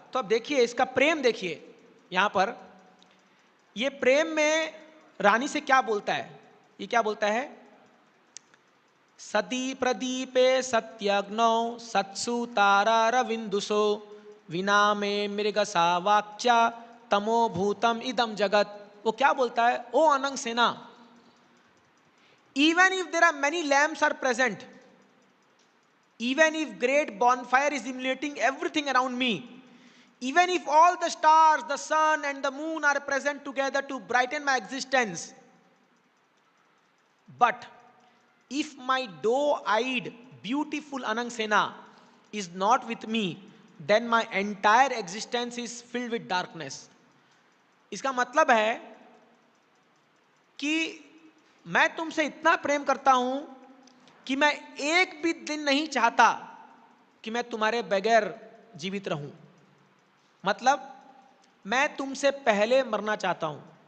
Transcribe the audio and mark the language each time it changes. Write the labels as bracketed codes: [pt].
[hi] तो अब देखिए इसका प्रेम, देखिए यहां पर ये प्रेम में रानी से क्या बोलता है, ये क्या बोलता है, [sa] सती प्रदीपे सत्यग्नौ सत्सु तारा रविंदुसो विना में मृगसा वाक्या तमो भूतम इदम जगत। [hi] वो क्या बोलता है, [en] ओ Anang Sena, even if there are many lamps are present, even if great bonfire is illuminating everything around me, even if all the stars, the sun and the moon are present together to brighten my existence, but if my doe-eyed beautiful Anang Sena is not with me, then my entire existence is filled with darkness. [hi] इसका मतलब है कि मैं तुमसे इतना प्रेम करता हूं कि मैं एक भी दिन नहीं चाहता कि मैं तुम्हारे बगैर जीवित रहूं, मतलब मैं तुमसे पहले मरना चाहता हूं।